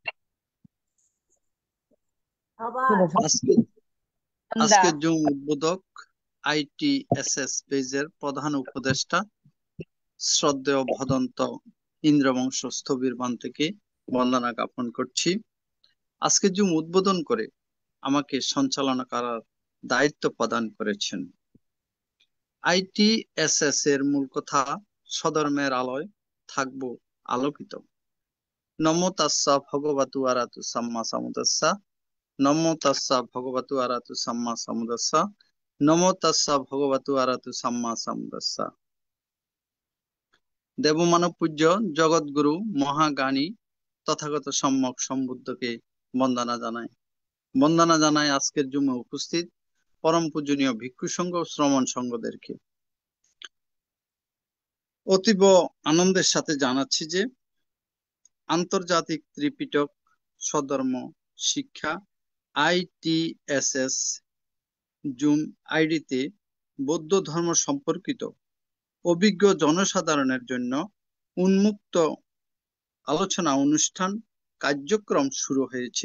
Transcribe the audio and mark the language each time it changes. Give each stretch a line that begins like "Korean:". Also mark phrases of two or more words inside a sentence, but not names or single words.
Bangla: আজকে আজকের জুম উদ্বোধক আইটিএসএস পেজের প্রধান উপদেষ্টা শ্রদ্ধেয় ভদন্ত ইন্দ্রবংশ স্থবিরবান থেকে বন্দনা জ্ঞাপন করছি। আজকে জুম উদ্বোধন করে আমাকে সঞ্চালনা করার দায়িত্ব প্রদান করেছেন। আইটিএসএস এর মূল কথা স্বধর্মের আলোয় থাকবো আলোকিত।
Pali: নমো তাস্সা ভগবতু আরাতু সাম্মা সাম্বুদ্দাস্সা। নমো তাস্সা ভগবতু আরাতু সাম্মা সাম্বুদ্দাস্সা। নমো তাস্সা ভগবতু আরাতু সাম্মা সাম্বুদ্দাস্সা।
Bangla: দেবমানব পূজ্য জগৎগুরু মহাজ্ঞানী তথাগত সম্যক সম্বুদ্ধকে বন্দনা জানাই। বন্দনা জানাই আজকের জুমে উপস্থিত পরম পূজনীয় ভিক্ষু সংঘ শ্রমণ সংঘদেরকে। অতীব আনন্দের সাথে জানাচ্ছি যে আন্তর্জাতিক ত্রিপিটক স্বধর্ম শিক্ষা আইটিএসএস জুম আইডিতে বৌদ্ধ ধর্ম সম্পর্কিত অভিজ্ঞ জনসাধারণের জন্য উন্মুক্ত আলোচনা অনুষ্ঠান কার্যক্রম শুরু হয়েছে।